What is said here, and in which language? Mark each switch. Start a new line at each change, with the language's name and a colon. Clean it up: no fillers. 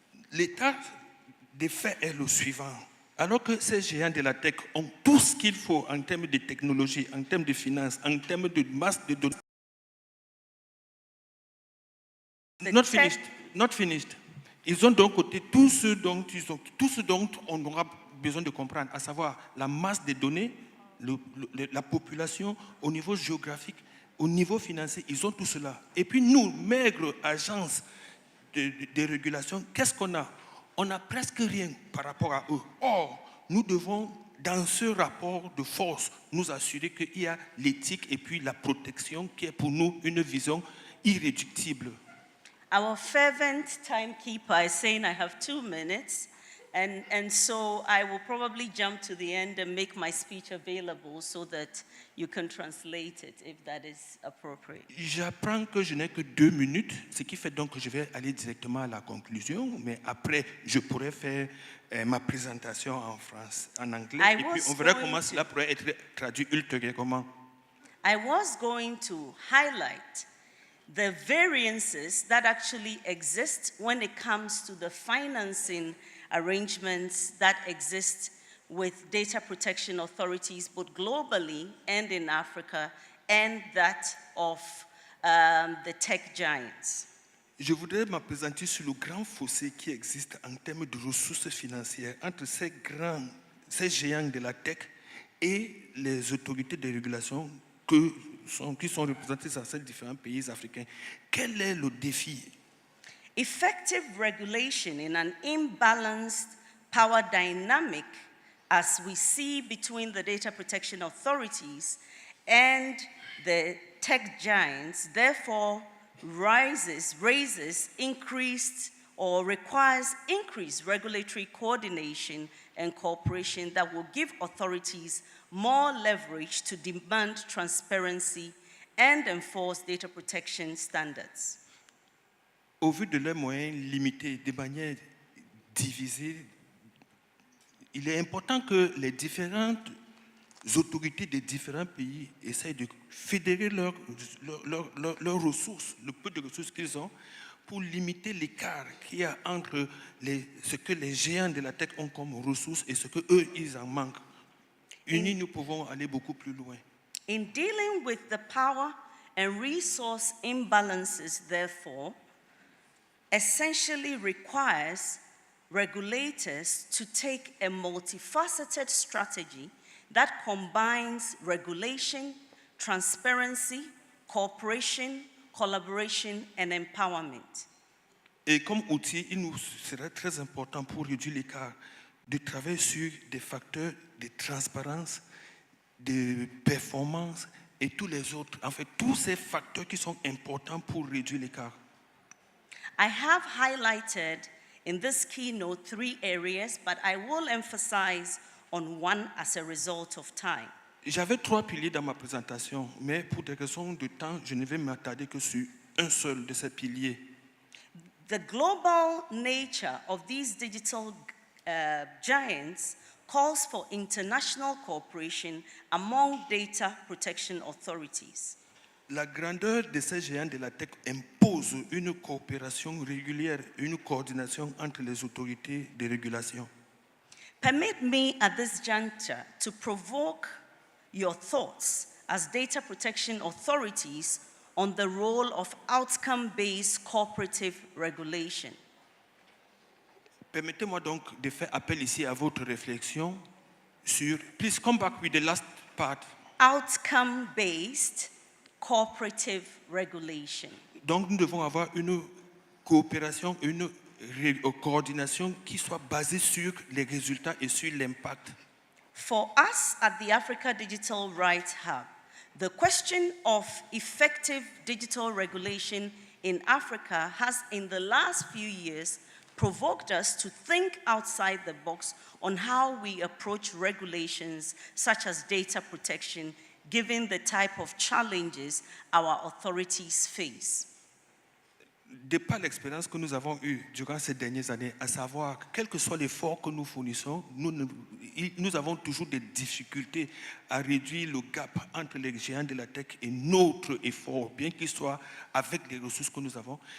French: L'état des faits est le suivant. Alors que ces géants de la tech ont tout ce qu'il faut en termes de technologie, en termes de finances, en termes de masse de données.
English: Not finished.
French: Ils ont d'un côté tout ce dont on aura besoin de comprendre, à savoir la masse de données, la population au niveau géographique, au niveau financier, ils ont tout cela. Et puis nous, maigres agences de régulation, qu'est-ce qu'on a? On n'a presque rien par rapport à eux. Or, nous devons, dans ce rapport de force, nous assurer qu'il y a l'éthique et puis la protection qui est pour nous une vision irréductible.
English: Our fervent timekeeper is saying I have 2 minutes, and so I will probably jump to the end and make my speech available so that you can translate it if that is appropriate.
French: J'apprends que je n'ai que 2 minutes, ce qui fait donc que je vais aller directement à la conclusion, mais après je pourrai faire ma présentation en anglais, et puis on verra comment cela pourrait être traduit ultérieurement.
English: I was going to highlight the variances that actually exist when it comes to the financing arrangements that exist with data protection authorities both globally and in Africa, and that of the tech giants.
French: Je voudrais me présenter sur le grand fossé qui existe en termes de ressources financières entre ces géants de la tech et les autorités de régulation qui sont représentés dans ces différents pays africains. Quel est le défi?
English: Effective regulation in an imbalanced power dynamic, as we see between the data protection authorities and the tech giants, therefore raises increased or requires increased regulatory coordination and cooperation that will give authorities more leverage to demand transparency and enforce data protection standards.
French: Au vu de leurs moyens limités, de manière divisée, il est important que les différentes autorités des différents pays essayent de fédérer leurs ressources, le peu de ressources qu'ils ont, pour limiter l'écart qu'il y a entre ce que les géants de la tech ont comme ressources et ce qu'eux, ils en manquent. Unis, nous pouvons aller beaucoup plus loin.
English: In dealing with the power and resource imbalances, therefore, essentially requires regulators to take a multifaceted strategy that combines regulation, transparency, cooperation, collaboration, and empowerment.
French: Et comme outil, il nous serait très important pour réduire l'écart de travailler sur des facteurs de transparence, de performance et tous les autres, en fait, tous ces facteurs qui sont importants pour réduire l'écart.
English: I have highlighted in this keynote 3 areas, but I will emphasize on one as a result of time.
French: J'avais 3 piliers dans ma présentation, mais pour des raisons de temps, je ne vais m'attarder que sur un seul de ces piliers.
English: The global nature of these digital giants calls for international cooperation among data protection authorities.
French: La grandeur de ces géants de la tech impose une coopération régulière, une coordination entre les autorités de régulation.
English: Permit me at this juncture to provoke your thoughts as data protection authorities on the role of outcome-based cooperative regulation.
French: Permettez-moi donc de faire appel ici à votre réflexion sur,
English: please come back with the last part. Outcome-based cooperative regulation.
French: Donc nous devons avoir une coopération, une coordination qui soit basée sur les résultats et sur l'impact.
English: For us at the Africa Digital Rights Hub, the question of effective digital regulation in Africa has, in the last few years, provoked us to think outside the box on how we approach regulations such as data protection, given the type of challenges our authorities face.
French: De par l'expérience que nous avons eue durant ces dernières années, à savoir, quel que soit l'effort que nous fournissons, nous avons toujours des difficultés à réduire le gap entre les géants de la tech et notre effort, bien qu'il soit avec les ressources que nous avons.